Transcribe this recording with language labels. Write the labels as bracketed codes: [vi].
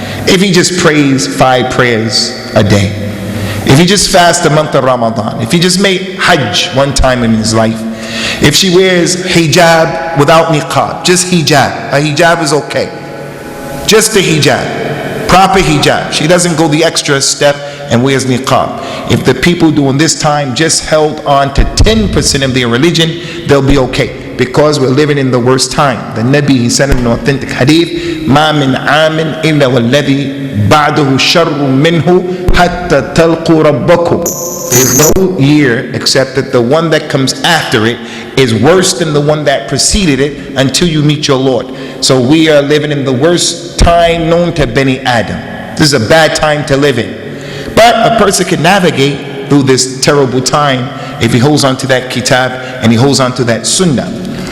[en] If he just prays 5 prayers a day, if he just fasts the month of Ramadan, if he just made Hajj one time in his life, if she wears hijab without niqab, just hijab, a hijab is okay, just the hijab, proper hijab, she doesn't go the extra step and wears niqab. If the people during this time just held on to 10% of their religion, they'll be okay, because we're living in the worst time. The Nabi, he said in an authentic hadith, [ar] مَا مِنْ عَامٍ إِلَّا وَالَّذِي بَعْدَهُ شَرٌّ مِّنْهُ حَتَّى تَلْقُوا رَبَّكُمْ. [en] There's no year except that the one that comes after it is worse than the one that preceded it until you meet your Lord. So we are living in the worst time known to Bani Adam. This is a bad time to live in. But a person can navigate through this terrible time if he holds on to that kitab and he holds on to that sunnah.